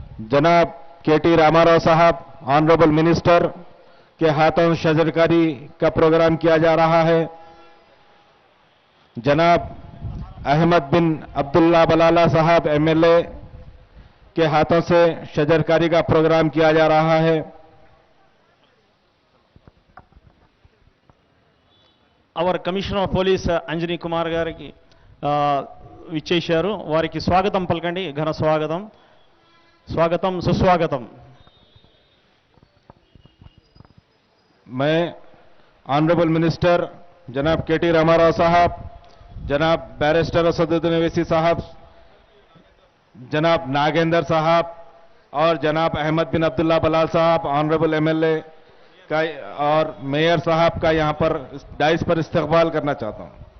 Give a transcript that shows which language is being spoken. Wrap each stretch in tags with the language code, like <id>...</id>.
<hi>जनाब केटी रामाराव साहब, honourable minister के हाथों शजरकारी का प्रोग्राम किया जा रहा है। जनाब अहमद बिन अब्दुल्ला बलाला साहब एमएलए के हाथों से शजरकारी का प्रोग्राम किया जा रहा है।</hi> <en>our commissioner of police</en> <te>Anjani Kumar గారికి విచ్చేశారు, వారికి స్వాగతం పలకండి, ఘన స్వాగతం, స్వాగతం సుస్వాగతం।</te> <hi>मैं ऑनरेबल मिनिस्टर जनाब केटी रामाराव साहब, जनाब बैरिस्टर असदुद्दीन अवैसी साहब, जनाब नागेंद्र साहब और जनाब अहमद बिन अब्दुल्ला बलाल साहब, ऑनरेबल एमएलए का और मेयर साहब का यहां पर डाइस पर इस्तकबाल करना चाहता हूं।</hi>